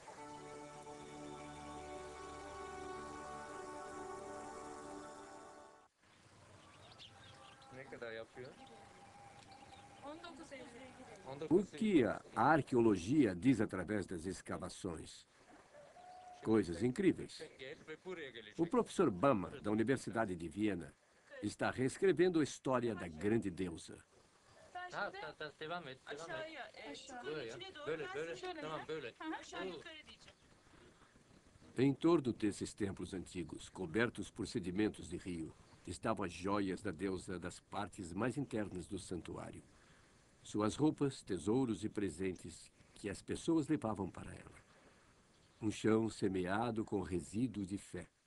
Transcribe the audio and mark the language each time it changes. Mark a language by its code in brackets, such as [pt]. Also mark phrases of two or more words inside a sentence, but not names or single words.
[pt] O que a arqueologia diz através das escavações? Coisas incríveis. O professor Bama, da Universidade de Viena, está reescrevendo a história da grande deusa. [tr] Devam et. Aşağıya. Böyle ya. içine doğru Böyle, biraz böyle. şöyle Tamam, yap. böyle. Aşağı yukarı diyeceğim. [pt] Em torno desses templos antigos, cobertos por sedimentos de rio, estavam as joias da deusa das partes mais internas do santuário. Suas roupas, tesouros e presentes que as pessoas levavam para ela. Um chão semeado com resíduos de fé.